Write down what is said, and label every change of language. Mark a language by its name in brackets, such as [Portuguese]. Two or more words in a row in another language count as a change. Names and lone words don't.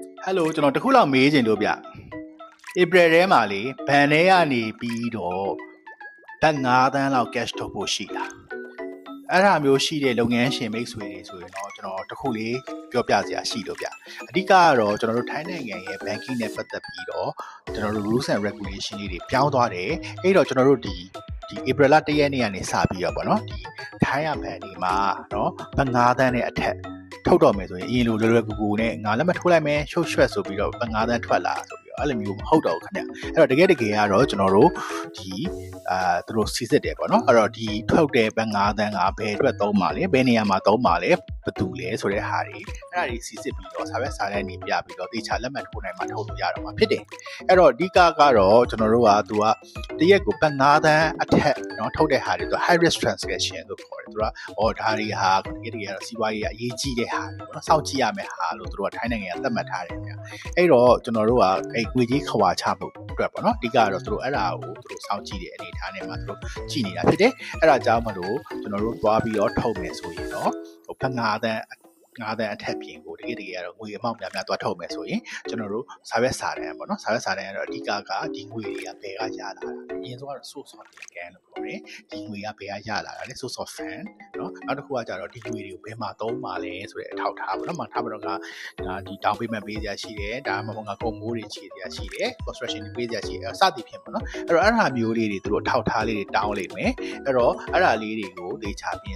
[Burmese] Hello ကျွန်တော်တခုလောက်မေးချင်လို့ဗျ April ထဲမှာလေဘန်ထဲကနေပြီးတော့ဘတ်9 သန်းလောက် cash ထုတ်ဖို့ရှိတာအဲ့ဒါ မျိုးရှိတဲ့လုပ်ငန်းရှင်မိတ်ဆွေတွေဆိုရင်တော့ကျွန်တော်တခုလေးပြောပြစရာရှိလို့ဗျအဓိကကတော့ကျွန်တော်တို့ထိုင်းနိုင်ငံရဲ့ banking နဲ့ပတ်သက်ပြီးတော့ကျွန်တော်တို့ [English] rules and regulation [Burmese] တွေပြောင်းသွားတယ်အဲ့တော့ကျွန်တော်တို့ဒီ April လ1ရက်နေ့ကနေစပြီးတော့ပေါ့နော်ဒီထိုင်းရဘန်ဒီမှာเนาะဘတ်9 သန်းနဲ့အထက်ထုတ်တော့မယ်ဆိုရင်အရင်လိုလွယ်လွယ်ကူကူနဲ့ငါလက်မထိုးလိုက်မယ်ရှုပ်ရွှက်ဆိုပြီးတော့ဘတ်9 သန်းထွက်လာဆိုပြီးတော့အဲ့လိုမျိုးမ ဟုတ်တော့ဘူးခင်ဗျအဲ့တော့တကယ်ကတော့ကျွန်တော်တို့ဒီသူတို့စီစစ်တယ်ပေါ့နော်အဲ့တော့ဒီထုတ်တဲ့ဘတ်9 သန်းကဘယ်အတွက်သုံးပါလဲဘယ်နေရာမှာသုံးပါလဲဘယ်သူလဲဆိုတဲ့ဟာတွေအဲ့ဒါတွေစီစစ်ပြီးတော့စာရွက်စာတမ်းတွေပြပြီးတော့တေချာလက်မှတ်ထိုးနိုင်မှထုတ်လို့ရတော့မှာဖြစ်တယ်အဲ့တော့အဓိကတော့ကျွန်တော်တို့ကသူကတရက်ကိုဘတ်9 သန်းအထက်เนาะထုတ်တဲ့ဟာတွေသူ [English] high risk transaction [Burmese] လို့ခေါ်တယ်သူကဒါတွေဟာ တကယ်တော့စီးပွားရေးအရေးကြီးတဲ့ဟာတွေပေါ့နော်စောင့်ကြည့်ရမယ့်ဟာလို့သူတို့ကထိုင်းနိုင်ငံကသတ်မှတ်ထားတယ်ဗျအဲ့တော့ကျွန်တော်တို့ကအဲ့ငွေကြီးခွာချဖို့အတွက်ပေါ့နော်အဓိကတော့သူတို့အဲ့ဒါကိုသူတို့စောင့်ကြည့်တဲ့အနေအထားနဲ့မှာသူတို့ကြည့်နေတာဖြစ်တယ်အဲ့ဒါကြောင့်မလို့ကျွန်တော်တို့သွားပြီးတော့ထုတ်မယ်ဆိုရင်တော့ဘတ် 9 သန်း9 သန်းအထက်ပြင်ကိုတကယ်ကတော့ငွေအမောက်များများသွားထုတ်မယ်ဆိုရင်ကျွန်တော်တို့စာရွက်စာတမ်းပေါ့နော်စာရွက်စာတမ်းကတော့အဓိကဒီငွေတွေကဘယ်ကရလာတာအရင်ဆုံးကတော့ [English] source of income [Burmese] လို့ခေါ်တယ်ဒီငွေကဘယ်ကရလာတာလဲ [English] source of fund [Burmese] เนาะနောက်တစ်ခုကကြတော့ဒီငွေတွေကိုဘယ်မှာသုံးပါလဲဆိုတဲ့အထောက်ထားပေါ့နော်မှာထားပါတော့ကဒီ [English] down payment [Burmese] ပေးစရာရှိတယ်ဒါမှမဟုတ်ကကုန်မိုးတွေချေစရာရှိတယ် construction တွေပေးစရာရှိတယ်စသည်ဖြင့်ပေါ့နော်အဲ့တော့အဲ့ဒါမျိုးလေးတွေသူတို့အထောက်ထားလေးတွေတောင်းလိမ့်မယ်အဲ့တော့အဲ့ဒါလေးတွေကိုဒေချာပြင်